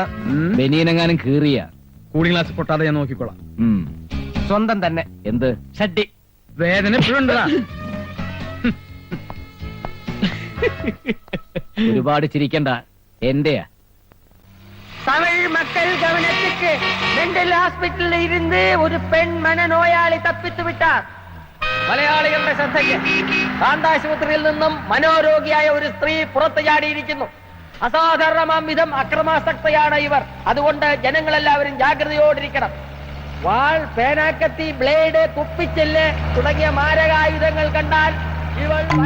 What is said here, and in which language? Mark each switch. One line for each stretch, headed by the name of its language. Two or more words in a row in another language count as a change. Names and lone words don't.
Malayalam: ബനിയനെങ്ങാനും കീറിയ
English: cooling glass
Malayalam: പൊട്ടാതെ ഞാൻ നോക്കിക്കോളാം. സ്വന്തം തന്നെ. എന്ത്? ഷഡ്ഡി. വേദന എപ്പോഴുണ്ടതാ. ഒരുപാട് ചിരിക്കണ്ട, എന്റെയാ.
Tamil: தமிழ் மக்கள் கவனத்துக்கு
English: mental hospital
Tamil: இருந்து ஒரு பெண் மனநோயாளி தப்பித்து விட்டார்.
Malayalam: മലയാളികളുടെ ശ്രദ്ധയ്ക്ക് കാന്താശുപത്രിയിൽ നിന്നും മനോരോഗിയായ ഒരു സ്ത്രീ പുറത്തു ചാടിയിരിക്കുന്നു. അസാധാരണമാം വിധം അക്രമാസക്തയാണ് ഇവർ. അതുകൊണ്ട് ജനങ്ങളെല്ലാവരും ജാഗ്രതയോടിരിക്കണം. വാൾ, പേനാക്കത്തി, ബ്ലേഡ്, കുപ്പിച്ചെല്ല് തുടങ്ങിയ മാരകായുധങ്ങൾ കണ്ടാൽ ഇവൾ